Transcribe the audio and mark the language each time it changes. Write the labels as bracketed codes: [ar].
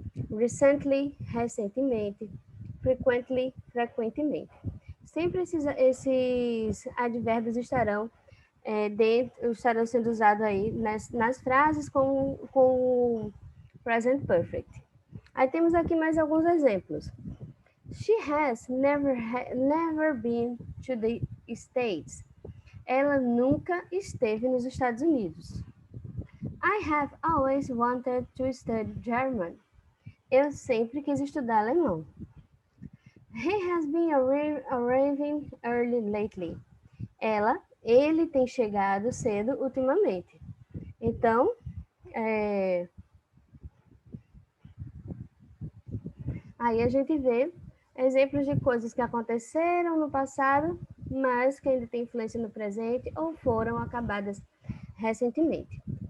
[pt] Recently, recentemente. Frequently, frequentemente. Sempre esses advérbios estarão estarão sendo usados aí nas frases com o present perfect. Aí temos aqui mais alguns exemplos. [en] She has never been to the States. [pt] Ela nunca esteve nos Estados Unidos. [en] I have always wanted to study German. [pt] Eu sempre quis estudar alemão. [en] He has been arriving early lately. [pt] Ele tem chegado cedo ultimamente. Então, aí a gente vê exemplos de coisas que aconteceram no passado, mas que ainda têm influência no presente ou foram acabadas recentemente.